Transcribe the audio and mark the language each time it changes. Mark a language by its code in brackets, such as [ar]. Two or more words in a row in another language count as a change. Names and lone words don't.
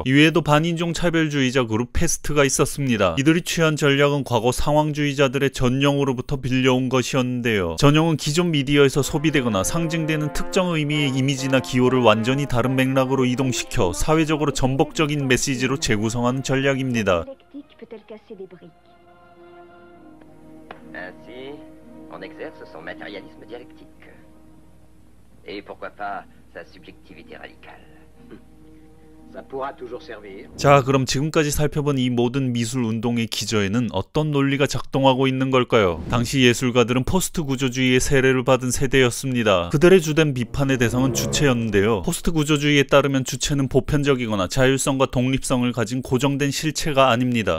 [ko] 이외에도 반인종 차별주의자 그룹 페스트가 있었습니다. 이들이 취한 전략은 과거 상황주의자들의 전용으로부터 빌려온 것이었는데요. 전용은 기존 미디어에서 소비되거나 상징되는 특정 의미의 이미지나 기호를 완전히 다른 맥락으로 이동시켜 사회적으로 전복적인 메시지로 재구성하는 전략입니다. [fr] Ainsi, on exerce son matérialisme dialectique. Et pourquoi pas sa subjectivité radicale. Ça pourra toujours servir. [ko] 자, 그럼 지금까지 살펴본 이 모든 미술 운동의 기저에는 어떤 논리가 작동하고 있는 걸까요? 당시 예술가들은 포스트 구조주의의 세례를 받은 세대였습니다. 그들의 주된 비판의 대상은 주체였는데요. 포스트 구조주의에 따르면 주체는 보편적이거나 자율성과 독립성을 가진 고정된 실체가 아닙니다.